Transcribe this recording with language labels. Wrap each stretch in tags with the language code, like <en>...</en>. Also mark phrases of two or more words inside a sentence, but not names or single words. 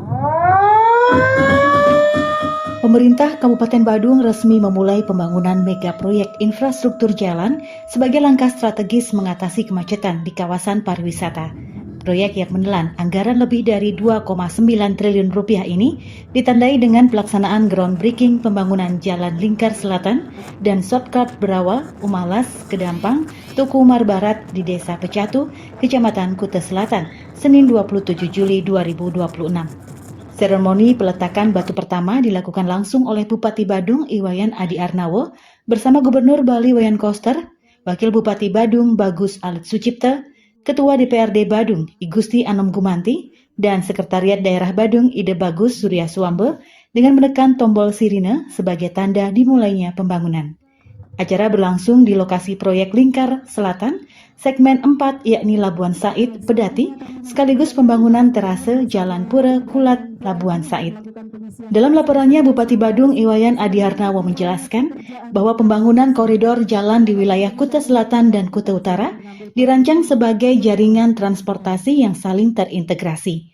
<id>Pemerintah Kabupaten Badung resmi memulai pembangunan mega proyek infrastruktur jalan sebagai langkah strategis mengatasi kemacetan di kawasan pariwisata. Proyek yang menelan anggaran lebih dari 2,9 triliun rupiah ini ditandai dengan pelaksanaan groundbreaking pembangunan Jalan Lingkar Selatan dan shortcut Berawa, Umalas, Kedampang, Tuku Umar Barat di Desa Pecatu, Kecamatan Kuta Selatan, Senin 27 Juli 2026. Seremoni peletakan batu pertama dilakukan langsung oleh Bupati Badung Iwayan Adi Arnawo bersama Gubernur Bali Wayan Koster, Wakil Bupati Badung Bagus Alit Sucipta, Ketua DPRD Badung I Gusti Anom Gumanti, dan Sekretariat Daerah Badung Ide Bagus Surya Suambe dengan menekan tombol sirine sebagai tanda dimulainya pembangunan. Acara berlangsung di lokasi proyek Lingkar Selatan, segmen 4 yakni Labuan Said, Pedati, sekaligus pembangunan terase Jalan Pura Kulat, Labuan Said. Dalam laporannya, Bupati Badung Iwayan Adi Arnawo menjelaskan bahwa pembangunan koridor jalan di wilayah Kuta Selatan dan Kuta Utara dirancang sebagai jaringan transportasi yang saling terintegrasi.</id>